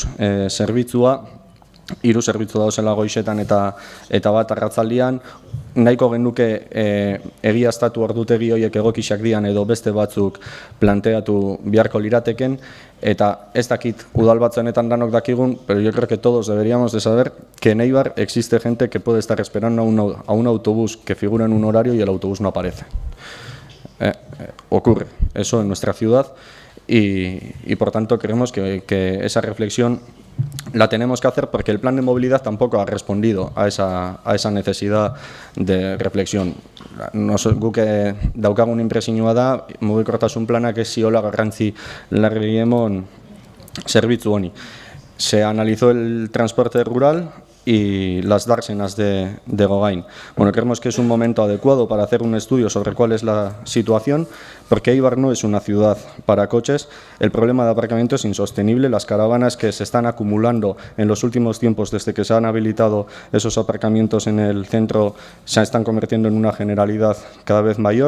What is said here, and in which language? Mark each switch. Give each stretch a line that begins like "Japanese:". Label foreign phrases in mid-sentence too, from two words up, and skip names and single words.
Basque: zerbitzua, 3 zerbitzu dauzela goizetan eta bat arratzaldian, nahiko genuke egiaztatu ordutegi horiek egokixak dian edo beste batzuk planteatu beharko lirateken, eta ez dakit udal batzuenetan danok dakigun,
Spanish: pero yo creo que todos deberíamos de saber que en Eibar existe gente que puede estar esperando a un autobús que figura en un horario y el autobús no aparece. Ocurre eso en nuestra ciudad y por tanto creemos que esa reflexión la tenemos que hacer, porque el plan de movilidad tampoco ha respondido a esa necesidad de reflexión.
Basque: Guk daukagun inpresioa da, mugikortasun planak ez ziola garrantzi larri emon zerbitzu honi.
Spanish: Se analizó el transporte rural y las dársenas de Gogain. Bueno, creemos que es un momento adecuado para hacer un estudio sobre cuál es la situación, porque Eibar no es una ciudad para coches. El problema de aparcamiento es insostenible. Las caravanas que se están acumulando en los últimos tiempos, desde que se han habilitado esos aparcamientos en el centro, se están convirtiendo en una generalidad cada vez mayor.